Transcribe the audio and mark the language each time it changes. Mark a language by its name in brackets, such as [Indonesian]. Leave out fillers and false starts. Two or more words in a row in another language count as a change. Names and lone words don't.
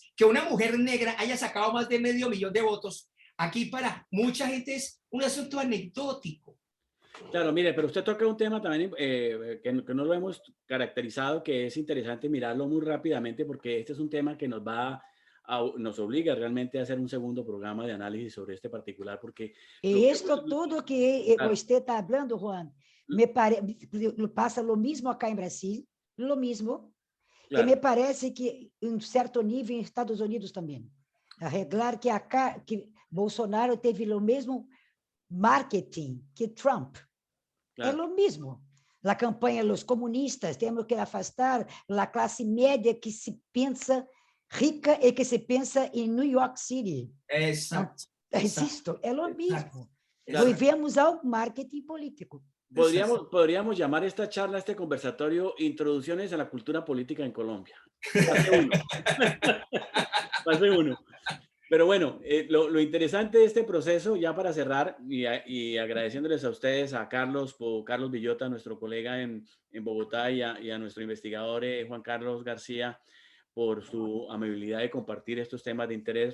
[Spanish] Que una mujer negra haya sacado más de 500.000 de votos, aquí para mucha gente es un asunto anecdótico. Claro, mire, pero usted toca un tema también que no lo hemos caracterizado, que es interesante mirarlo muy rápidamente, porque este es un tema que nos obliga realmente a hacer un segundo programa de análisis sobre este particular, porque... [Portuguese] E isto tudo que [Spanish] Claro. [Portuguese] você está falando, Juan, passa [Spanish] lo mismo acá [Portuguese] em Brasil, [Spanish] lo mismo, [Portuguese] e me [Spanish] Claro, [Portuguese] parece que em um certo nível em Estados Unidos também. Arreglar que acá, que Bolsonaro teve o mesmo marketing que Trump. É claro. [Spanish] lo mismo. [Portuguese] La campanha dos comunistas, temos que afastar a classe média que se pensa rica e que se pensa em New York City. [Spanish] Exacto. [Portuguese] Insisto, é lo [Spanish] Exacto. mismo. Claro. [Portuguese] Volvemos ao marketing político. [Spanish] Podríamos llamar esta charla, este conversatorio, Introducciones a la cultura política en Colombia. Fase 1. Fase 1. Pero bueno, lo interesante de este proceso, ya para cerrar, y agradeciéndoles a ustedes, a Carlos Villota, nuestro colega en Bogotá, y a nuestro investigador Juan Carlos García, por su amabilidad de compartir estos temas de interés.